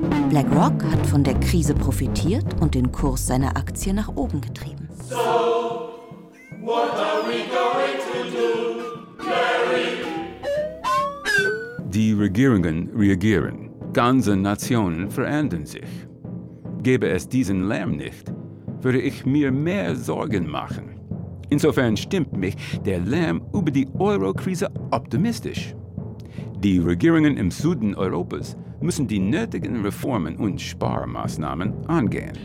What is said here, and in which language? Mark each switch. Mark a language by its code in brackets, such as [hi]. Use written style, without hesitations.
[de] BlackRock hat von der Krise profitiert und den Kurs seiner Aktie nach oben getrieben. [en] So, what are we going to do, Larry? [de] Die Regierungen reagieren. Ganze Nationen verändern sich. Gäbe es diesen Lärm nicht, würde ich mir mehr Sorgen machen. Insofern stimmt mich der Lärm über die Euro-Krise optimistisch. Die Regierungen im Süden Europas müssen die nötigen Reformen und Sparmaßnahmen angehen.